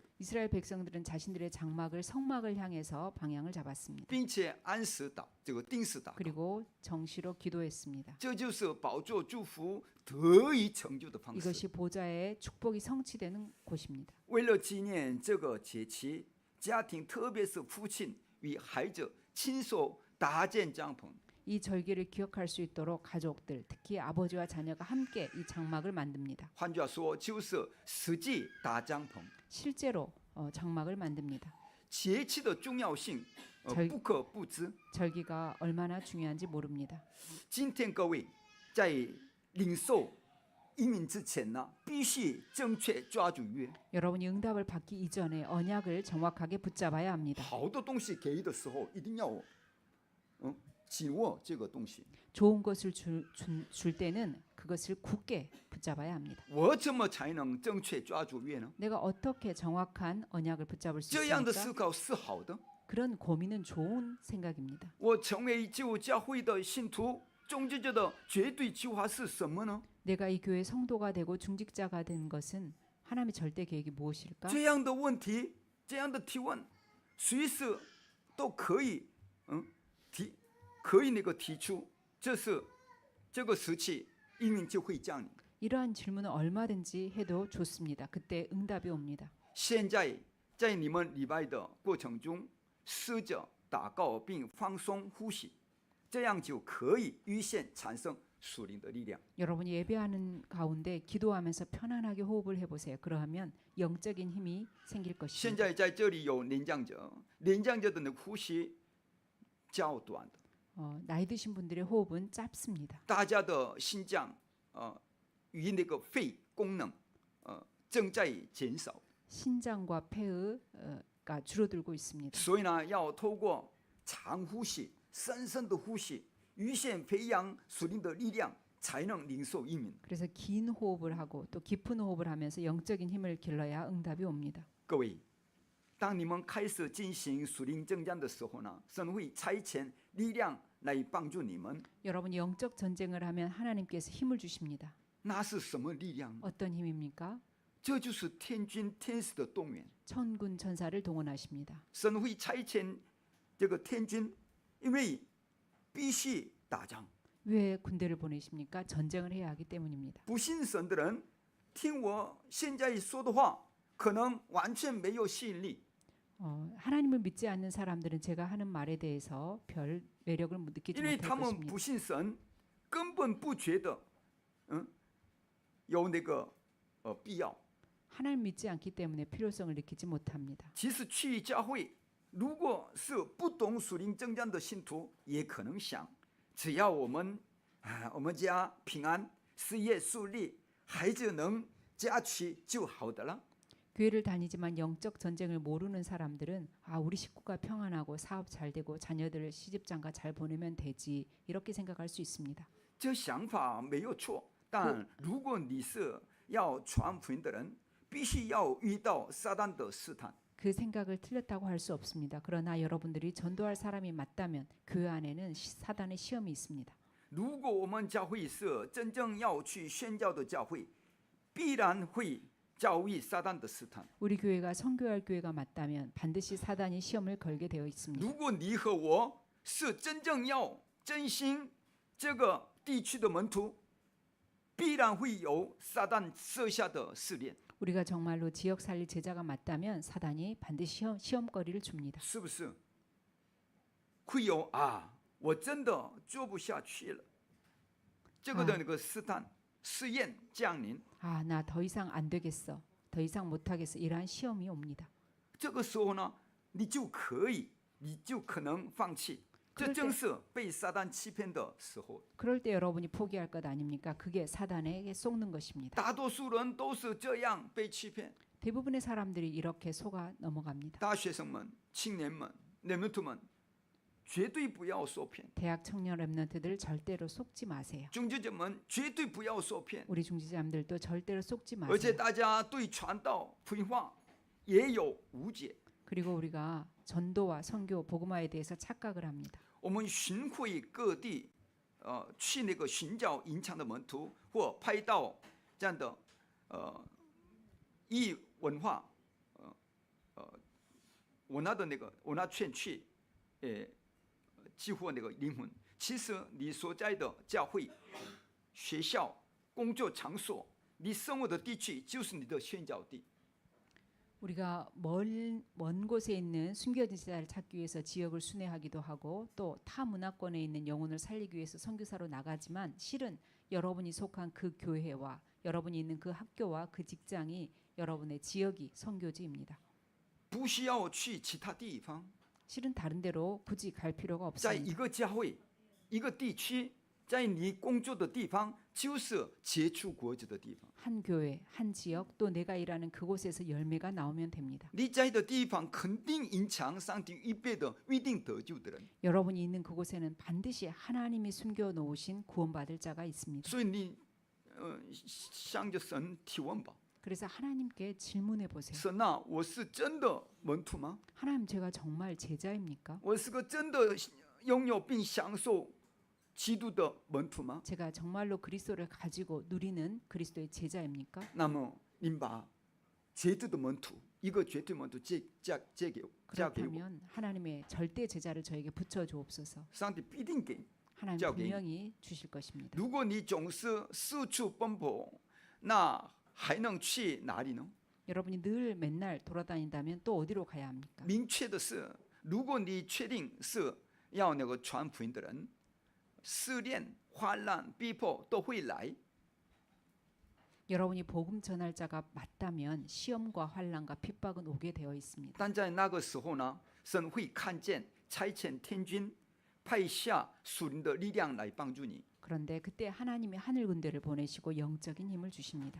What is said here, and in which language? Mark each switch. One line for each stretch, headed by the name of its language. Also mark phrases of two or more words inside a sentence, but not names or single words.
Korean: 이스라엘 백성들은 자신들의 장막을 성막을 향해서 방향을 잡았습니다.
Chinese: 并且按时定时祷告。
Korean: 그리고 정시로 기도했습니다.
Chinese: 这就是宝座祝福得以成就的方式。
Korean: 이것이 보좌의 축복이 성취되는 곳입니다.
Chinese: 为了纪念这个节期，家庭特别是父亲与孩子亲手搭建帐篷，
Korean: 이 절기를 기억할 수 있도록 가족들, 특히 아버지와 자녀가 함께 이 장막을 만듭니다.
Chinese: 换句话说，就是实际搭帐篷。
Korean: 실제로 장막을 만듭니다.
Chinese: 节期的重要性，不可不知。
Korean: 절기가 얼마나 중요한지 모릅니다.
Chinese: 今天各位在领受应允之前呢，必须正确抓住约。
Korean: 여러분이 응답을 받기 이전에 언약을 정확하게 붙잡아야 합니다.
Chinese: 好的东西给的时候，一定要紧握这个东西。
Korean: 좋은 것을 줄 때는 그것을 굳게 붙잡아야 합니다.
Chinese: 我怎么才能正确抓住约呢？
Korean: 내가 어떻게 정확한 언약을 붙잡을 수
Chinese: 这样的思
Korean: 있습니까?
Chinese: 考是好的。
Korean: 그런 고민은 좋은 생각입니다.
Chinese: 我成为基督教会的信徒，终结者的绝对计划是什么呢？
Korean: 내가 이 교회 성도가 되고 중직자가 된 것은 하나님의 절대 계획이 무엇일까?
Chinese: 这样的问题，这样的提问，随时都可以，可以提出。这是这个时期，应允就会降临。
Korean: 이러한 질문은 얼마든지 해도 좋습니다. 그때 응답이 옵니다.
Chinese: 现在在你们礼拜的过程中，试着祷告并放松呼吸，这样就可以预先产生属灵的力量。
Korean: 여러분이 예배하는 가운데 기도하면서 편안하게 호흡을 해보세요. 그러하면 영적인 힘이 생길
Chinese: 现
Korean: 것입니다.
Chinese: 在在这里有年长者，年长者的那个呼吸较短的，
Korean: 나이 드신 분들의 호흡은 짧습니다.
Chinese: 大家的心脏与那个肺功能正在减少，
Korean: 신장과 폐가 줄어들고 있습니다.
Chinese: 所以呢，要透过长呼吸、深深的呼吸，预先培养属灵的力量，才能领受应允。
Korean: 그래서 긴 호흡을 하고 또 깊은 호흡을 하면서 영적인 힘을 길러야 응답이 옵니다.
Chinese: 各位，当你们开始进行属灵征战的时候呢，神会差遣力量来帮助你们。
Korean: 여러분이 영적 전쟁을 하면 하나님께서 힘을 주십니다.
Chinese: 那是什么力量？
Korean: 어떤 힘입니까?
Chinese: 这就是天军天使的动员。
Korean: 천군 천사를 동원하십니다.
Chinese: 神会差遣这个天军，因为必须打仗。
Korean: 왜 군대를 보내십니까? 전쟁을 해야 하기 때문입니다.
Chinese: 不信神的人，听我现在说的话，可能完全没有吸引力，
Korean: 하나님을 믿지 않는 사람들은 제가 하는 말에 대해서 별 매력을 느끼지
Chinese: 因为
Korean: 못할
Chinese: 他们
Korean: 것입니다.
Chinese: 不信神，根本不觉得，有那个必要。
Korean: 하나님 믿지 않기 때문에 필요성을 느끼지 못합니다.
Chinese: 其实去教会，如果是不懂属灵征战的信徒，也可能想，只要我们家平安，事业顺利，孩子能嫁娶就好的了。
Korean: 교회를 다니지만 영적 전쟁을 모르는 사람들은 우리 식구가 평안하고 사업 잘 되고 자녀들을 시집장가 잘 보내면 되지 이렇게 생각할 수 있습니다.
Chinese: 这想法没有错，但如果你是要传福音的人，必须要遇到撒旦的试探。
Korean: 그 생각을 틀렸다고 할 수 없습니다. 그러나 여러분들이 전도할 사람이 맞다면 교회 안에는 사단의 시험이 있습니다.
Chinese: 如果我们教会是真正要去宣教的教会，必然会遭遇撒旦的试探。
Korean: 우리 교회가 선교할 교회가 맞다면 반드시 사단이 시험을 걸게 되어 있습니다.
Chinese: 如果你和我是真正要振兴这个地区的门徒，必然会有撒旦设下的试炼，
Korean: 우리가 정말로 지역 살릴 제자가 맞다면 사단이 반드시 시험거리를 줍니다.
Chinese: 是不是？会有我真的做不下去了，这个的那个试探、试验降临，
Korean: 나 더 이상 안 되겠어. 더 이상 못 하겠어. 이러한 시험이 옵니다.
Chinese: 这个时候呢，你就可能放弃。这正是被撒旦欺骗的时候。
Korean: 그럴 때 여러분이 포기할 것 아닙니까? 그게 사단에게 속는 것입니다.
Chinese: 大多数人都是这样被欺骗。
Korean: 대부분의 사람들이 이렇게 속아 넘어갑니다.
Chinese: 大学生们、青年们、렘넌트们，绝对不要受骗。
Korean: 대학 청년 랩런트들 절대로 속지 마세요.
Chinese: 中介者们绝对不要受骗。
Korean: 우리 중지자님들도 절대로 속지
Chinese: 而且
Korean: 마세요.
Chinese: 大家对传道、福音化也有误解。
Korean: 그리고 우리가 전도와 선교, 복음화에 대해서 착각을 합니다.
Chinese: 我们巡回各地，去那个寻找隐藏的门徒，或拍到这样的异文化，文化圈去，激活那个灵魂。其实你所在的教会、学校、工作场所，你生活的地区就是你的宣教地。
Korean: 우리가 먼 곳에 있는 숨겨진 제자를 찾기 위해서 지역을 순회하기도 하고 또 타 문화권에 있는 영혼을 살리기 위해서 선교사로 나가지만 실은 여러분이 속한 그 교회와 여러분이 있는 그 학교와 그 직장이 여러분의 지역이 선교지입니다.
Chinese: 不需要去其他地方，
Korean: 실은 다른 데로 굳이 갈 필요가
Chinese: 在一
Korean: 없습니다.
Chinese: 个教会、一个地区，在你工作的地方，就是结出果子的地方。
Korean: 한 교회, 한 지역 또 내가 일하는 그곳에서 열매가 나오면 됩니다.
Chinese: 你在的地方肯定隐藏上帝预备的预定得救的人，
Korean: 여러분이 있는 그곳에는 반드시 하나님이 숨겨 놓으신 구원받을 자가 있습니다.
Chinese: 所以你向着神提问吧。
Korean: 그래서 하나님께 질문해 보세요.
Chinese: 神呐，我是真的门徒吗？
Korean: 하나님 제가 정말 제자입니까?
Chinese: 我是个真的拥有并享受基督的门徒吗？
Korean: 제가 정말로 그리스도를 가지고 누리는 그리스도의 제자입니까?
Chinese: 那么您把绝对的门徒，一个绝对门徒嫁给我，
Korean: 그렇다면 하나님의 절대 제자를 저에게 붙여 주옵소서.
Chinese: 上帝必定给你。
Korean: 하나님
Chinese: 交给你。
Korean: 분명히 주실 것입니다.
Chinese: 如果你总是四处奔波，那还能去哪里呢？
Korean: 여러분이 늘 맨날 돌아다닌다면 또 어디로 가야 합니까?
Chinese: 明确的是，如果你确定是要那个传福音的人，试炼、患难、逼迫都会来。
Korean: 여러분이 복음 전할 자가 맞다면 시험과 환난과 핍박은 오게 되어 있습니다.
Chinese: 但在那个时候呢，神会看见差遣天军，派下属灵的力量来帮助你。
Korean: 그런데 그때 하나님이 하늘 군대를 보내시고 영적인 힘을 주십니다.